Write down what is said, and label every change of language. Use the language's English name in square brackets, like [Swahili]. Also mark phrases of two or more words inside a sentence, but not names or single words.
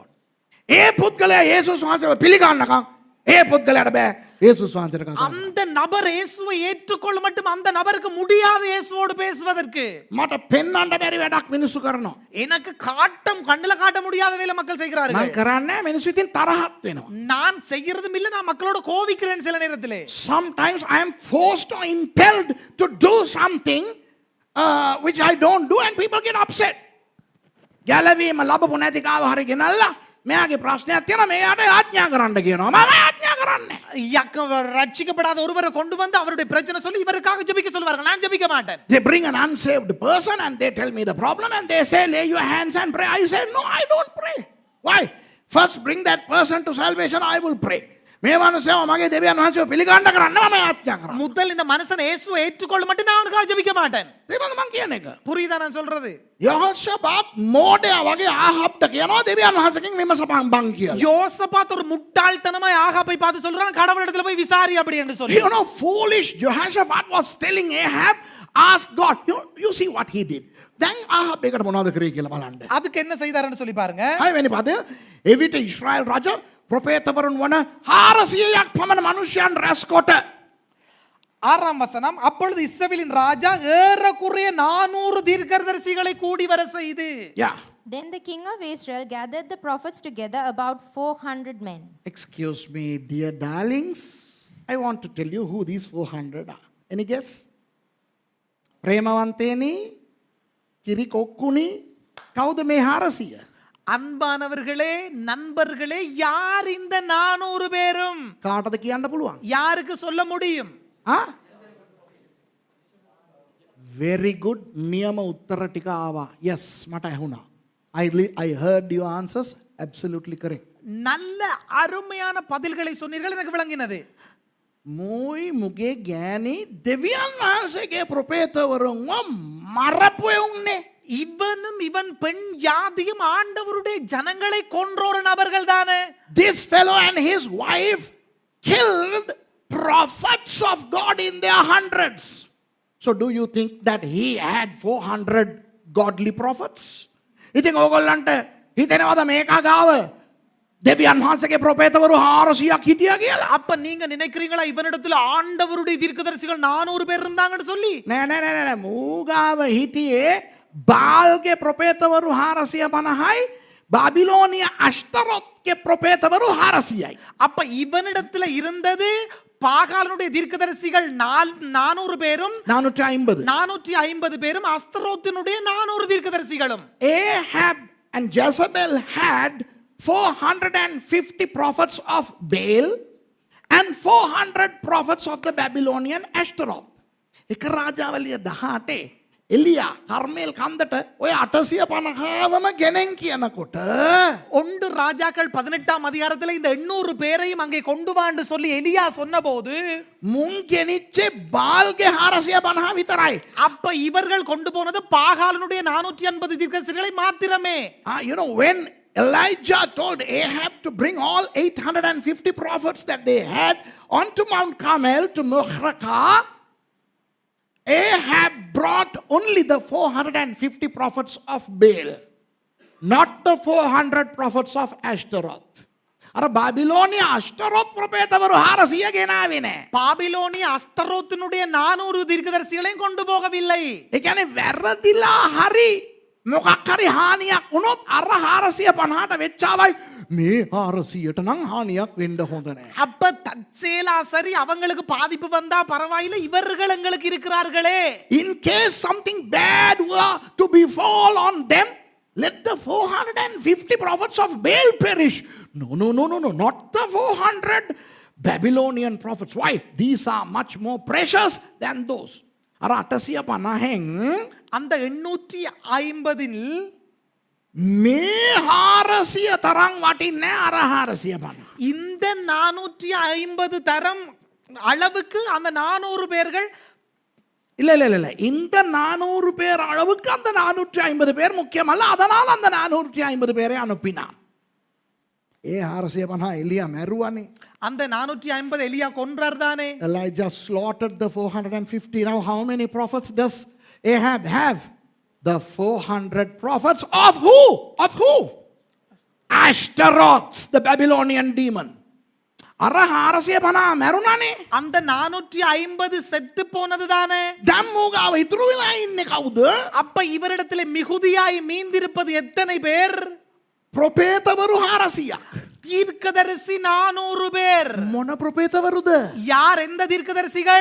[Sinhala] ඒ පුද්ගලයා යේසුස් වහන්සේව පිළිගන්නකම් ඒ පුද්ගලයාට බෑ යේසුස් වහන්සේට කතා කරන්න. [Tamil] அந்த நபர் இயேசுவை ஏற்றுக்கொள்ள மட்டும் அந்த நபருக்கு முடியாது இயேசுவோடு பேசுவதற்கு. [Sinhala] මට පෙන්වන්න බැරි වැඩක් මිනිස්සු කරනවා. [Tamil] எனக்கு கண்ணுல காட்ட முடியாத வேலை மக்கள் செய்கிறார்கள். [Sinhala] මම කරන්නේ මිනිස්සු ඉතින් තරහත් වෙනවා. [Tamil] நான் செய்யறதும் இல்ல, நான் மக்களோட கோவிக்கிறேன் சில நேரத்திலே. [English] Sometimes I am forced or impelled to do something which I don't do and people get upset. [Sinhala] ගැලවීම ලැබපු නැති කාව හරි ගෙනල්ලා මෙයාගේ ප්‍රශ්නයක් තියෙනවා මෙයාට ආඥා කරන්න කියනවා. මම ආඥා කරන්නේ. [Tamil] ரட்சிக்கப்படாத ஒருவரை கொண்டு வந்து அவருடைய பிரச்சனை சொல்லி இவருக்காக ஜெபிக்க சொல்வார்கள். நான் ஜெபிக்க மாட்டேன். [English] They bring an unsaved person and they tell me the problem and they say lay your hands and pray. I say no, I don't pray. Why? First bring that person to salvation, I will pray. [Sinhala] මේ මනුස්සයව මගේ දෙවියන් වහන්සේව පිළිගන්න කරන්න මම ආඥා කරනවා. [Tamil] முதல் இந்த மனுஷன் இயேசுவை ஏற்றுக்கொள்ள மட்டும் நான் அவனுக்காக ஜெபிக்க மாட்டேன். [Sinhala] තේරෙනවද මං කියන එක? [Tamil] புரியுதா நான் சொல்றது? [Sinhala] යහෝෂාපාත් මෝඩයා වගේ ආහබ්ට කියනවා දෙවියන් වහන්සේගෙන් විමසපන් බං කියලා. [Tamil] யோசபாத் ஒரு முட்டாள்தனமாய் ஆகாபை பார்த்து சொல்றான், கடவுளிடத்துல போய் விசாரி அப்படி என்று சொல்லி. [English] You know, foolish Jehoshaphat was telling Ahab, ask God. You see what he did. [Sinhala] දැන් ආහබ් එකට මොනවද කරේ කියලා බලන්න. [Tamil] அதுக்கு என்ன செய்தாருன்னு சொல்லி பாருங்க. [Sinhala] හයවෙනි පද එවිට ඊශ්‍රායල් රජ ප්‍රොපේතවරුන් වන 400ක් පමණ මනුෂ්‍යයන් රැස් කොට [Tamil] 6ஆம் வசனம், அப்பொழுது இஸ்ரவேலின் ராஜா ஏறக்குறைய 400 தீர்க்கதரிசிகளை கூடி வர செய்து. [English] Yeah. Then the king of Israel gathered the prophets together, about 400 men. Excuse me, dear darlings. I want to tell you who these 400 are. Any guess? [Sinhala] ප්‍රේමවන්තේනි, කිරිකොක්කුනි, කවුද මේ 400? [Tamil] அன்பானவர்களே, நண்பர்களே, யார் இந்த 400 பேரும்? [Sinhala] කාටද කියන්න පුළුවන්? [Tamil] யாருக்கு சொல்ல முடியும்? [English] Very good. [Sinhala] නියම උත්තර ටික ආවා. Yes, මට ඇහුණා. [English] I heard your answers. Absolutely correct. [Tamil] நல்ல அருமையான பதில்களை சொன்னீர்கள், எனக்கு விளங்கினது. [Sinhala] මෝයි මුගේ ගෑණි දෙවියන් වහන්සේගේ ප්‍රොපේතවරුන්ව මරපු එවුන්නේ. [Tamil] இவனும் இவன் பெண் ஜாதியும் ஆண்டவருடைய ஜனங்களை கொன்றோர் நபர்கள் தானே. [English] This fellow and his wife killed prophets of God in their hundreds. So do you think that he had 400 godly prophets? [Sinhala] ඉතින් ඕගොල්ලන්ට හිතෙනවද මේකා ගාව දෙවියන් වහන්සේගේ ප්‍රොපේතවරු 400ක් හිටියා කියලා? [Tamil] அப்ப நீங்க நினைக்கிறீங்களா இவனிடத்துல ஆண்டவருடைய தீர்க்கதரிசிகள் 400 பேர் இருந்தாங்கன்னு சொல்லி? [Sinhala] නෑ මූගාව හිටියේ බාල්ගේ ප්‍රොපේතවරු 450යි බාබිලෝනිය අෂ්තරොත්ගේ ප්‍රොපේතවරු 400යි. [Tamil] அப்ப இவனிடத்துல இருந்தது பாகாலனுடைய தீர்க்கதரிசிகள் 400 பேரும் 450 பேரும் அஸ்தரோத்தினுடைய 400 தீர்க்கதரிசிகளும். [English] Ahab and Jezebel had 450 prophets of Baal and 400 prophets of the Babylonian Ashtaroth. [Sinhala] එක රාජාවලිය 18 එලියා කර්මේල් කන්දට ඔය 850වම ගෙනෙන් කියනකොට [Tamil] ஒன்று ராஜாக்கள் 18ஆம் அதிகாரத்துல இந்த 800 பேரையும் அங்கே கொண்டு வான்னு சொல்லி எலியா சொன்னபோது [Sinhala] මුන් ගෙනිච්චේ බාල්ගේ 450 විතරයි. [Tamil] அப்ப இவர்கள் கொண்டு போனது பாகாலனுடைய 450 தீர்க்கதரிசிகளை மாத்திரமே. [English] You know, when Elijah told Ahab to bring all 850 prophets that they had onto Mount Carmel to Muhraka, Ahab brought only the 450 prophets of Baal, not the 400 prophets of Ashtaroth. [Sinhala] අර බැබිලෝනිය අෂ්ටරොත් ප්‍රපේතවරු 400 ගෙනාවේ නෑ. [Tamil] பாபிலோனிய அஸ்தரோத்தினுடைய 400 தீர்க்கதரிசிகளையும் கொண்டு போகவில்லை. [Sinhala] ඒ කියන්නේ වැරදිලා හරි මොකක් හරි හානියක් වුණොත් අර 450ට වෙච්චාවයි මේ 400ට නම් හානියක් වෙන්න හොඳ නෑ. [Tamil] அப்ப தற்செயலா சரி அவங்களுக்கு பாதிப்பு வந்தா பரவாயில்லை, இவர்கள் எங்களுக்கு இருக்கிறார்களே. [English] In case something bad were to befall on them, let the 450 prophets of Baal perish. No, not the 400 Babylonian prophets. Why? These are much more precious than those. [Sinhala] අර 850න් [Tamil] அந்த 850ல் [Sinhala] මේ 400 තරම් වටින්නේ අර 450. [Tamil] இந்த 450 தரம் அளவுக்கு அந்த 400 பேர்கள் இல்ல இந்த 400 பேர் அளவுக்கு அந்த 450 பேர் முக்கியமல்ல. அதனால் அந்த 450 பேரை அனுப்பினான். [Sinhala] ඒ 450 එලියා මැරුවානේ. [Tamil] அந்த 450 எலியா கொன்றார் தானே. [English] Elijah slaughtered the 450. Now how many prophets does Ahab have? The 400 prophets of who? Of who? Ashtaroth, the Babylonian demon. [Sinhala] අර 450 මැරුණානේ. [Tamil] அந்த 450 செத்து போனது தானே. [Sinhala] දැන් මෝගාව ඉතුරු වෙලා ඉන්නේ කවුද? [Tamil] அப்ப இவரிடத்திலே மிகுதியாய் மீந்திருப்பது எத்தனை பேர்? [Sinhala] ප්‍රපේතවරු 400ක්. [Tamil] தீர்க்கதரிசி 400 பேர். [Sinhala] මොන ප්‍රපේතවරුද? [Tamil] யார் எந்த தீர்க்கதரிசிகள்?